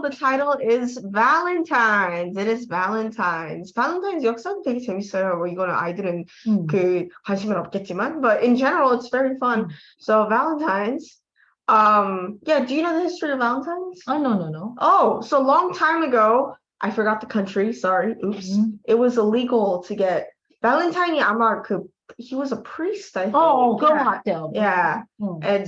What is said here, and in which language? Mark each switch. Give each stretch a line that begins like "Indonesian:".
English: The title is Valentine's. It is Valentine's.
Korean: Valentine's 역사도 되게 재밌어요. 뭐 이거는 아이들은 그 관심은 없겠지만,
English: but in general, it's very fun. So Valentine's. Yeah, do you know the history of Valentine's? Oh, no. Oh, so a long time ago, I forgot the country. Sorry, oops. It was illegal to get Valentine이
Korean: 아마
English: he was a priest, I think.
Korean: 그런 것 같아요.
English: Yeah. And